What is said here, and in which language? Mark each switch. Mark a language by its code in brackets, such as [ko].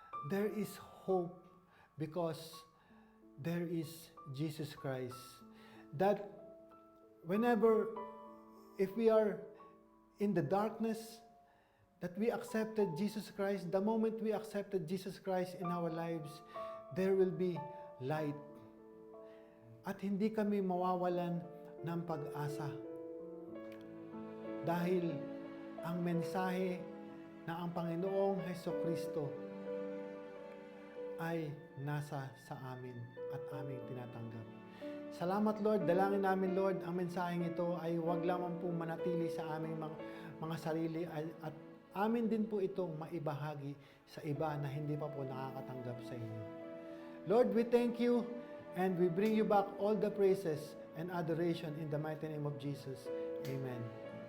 [en] There is hope because there is Jesus Christ. That whenever, if we are in the darkness, that we accepted Jesus Christ, the moment we accepted Jesus Christ in our lives, there will be light. [tl] At hindi kami mawawalan ng pag-asa. Dahil ang mensahe na ang Panginoong Hesukristo ay nasa sa amin at aming tinatanggap. Salamat, Lord. Dalangin namin, Lord, ang mensaheng ito ay huwag lamang po manatili sa aming mga sarili at amin din po itong maibahagi sa iba na hindi pa po nakakatanggap sa inyo. [en] Lord, we thank you and we bring you back all the praises and adoration in the mighty name of Jesus. Amen.